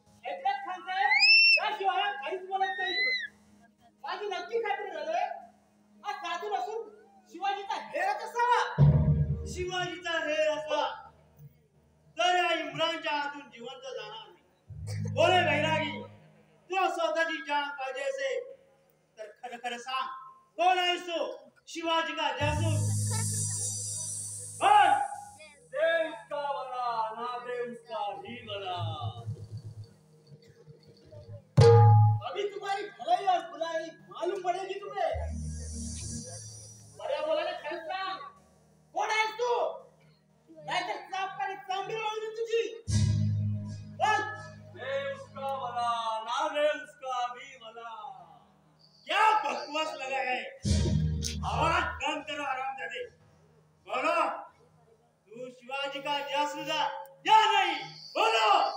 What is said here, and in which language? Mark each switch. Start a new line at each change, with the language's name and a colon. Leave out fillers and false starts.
Marathi: एकनाथ खान साहेब त्याशिवाय काहीच बोलत नाही. माझी नक्की खात्री झालंय हा साधू नसून शिवाजीचा हेरच असावा. शिवाजीचा हेर असला तर या इम्रानच्या हातून जिवंत जाणार नाही. बोले बैरागी, तुला स्वतःची जान पाहिजे असेल तर खरं खरं सांग, कोण आहेस तू?
Hindi: शिवाजी का जासूस? बोल. देव का भला नादेव का भी भला. अभी तुम्हारी भलाई और बुराई मालूम पड़ेगी तुम्हें.
Marathi: बऱ्या बोलाने खरं सांग कोण आहेस तू? नाहीतर चापकाने चांबडी लावली तुझी. बोल.
Hindi: देव का भला नादेव का भी भला. क्या बकवास लगा है? आवाज कम करो हरामजादे. बोलो, तू शिवाजी का जासूस है या नहीं? बोलो.